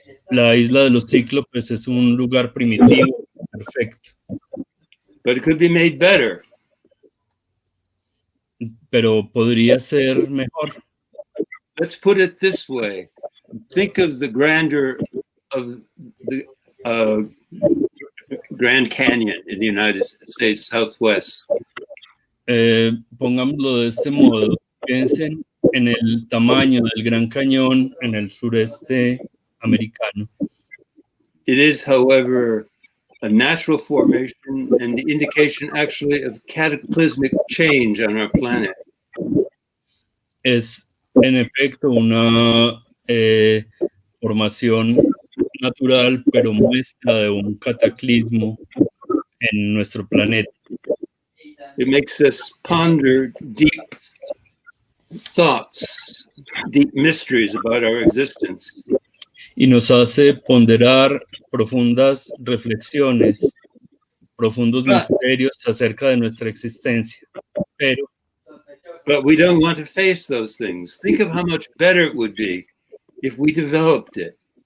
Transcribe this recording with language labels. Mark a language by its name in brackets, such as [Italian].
[Spanish] La isla de los Cíclopes es un lugar primitivo, perfecto. [English] But it could be made better. [Spanish] Pero podría ser mejor. [English] Let's put it this way. Think of the grandeur of the Grand Canyon in the United States Southwest. [Spanish] Pongámoslo de este modo. Piensen en el tamaño del Gran Cañón en el sureste americano. [English] It is, however, a natural formation and the indication actually of cataclysmic change on our planet. [Spanish] Es en efecto una formación natural, pero muestra de un cataclismo en nuestro planeta. [English] It makes us ponder deep thoughts, deep mysteries about our existence. [Spanish] Y nos hace ponderar profundas reflexiones, profundos misterios acerca de nuestra existencia. [English] But we don't want to face those things. Think of how much better it would be if we developed it.